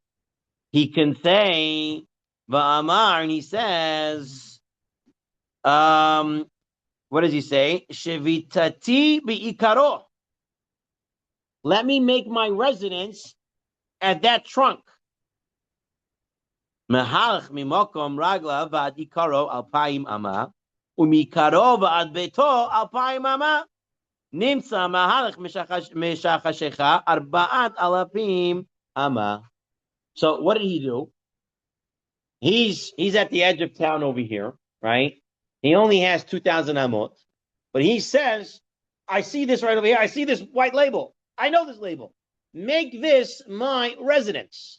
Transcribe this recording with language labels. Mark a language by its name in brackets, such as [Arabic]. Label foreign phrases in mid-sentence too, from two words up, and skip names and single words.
[English] He can say, Va'amar, and he says, what does he say? [Hebrew] שביתתי בעיקרו. [English] Let me make my residence at that trunk. [Hebrew] מהלך ממקום רגלו ועד עיקרו אלפיים אמה, ומעיקרו ועד ביתו אלפיים אמה, נמצא מהלך משחשכה ארבעת אלפים אמה. [English] So what did he do? He's at the edge of town over here, right? He only has 2,000 amot, but he says, I see this right over here. I see this white label. I know this label. Make this my residence.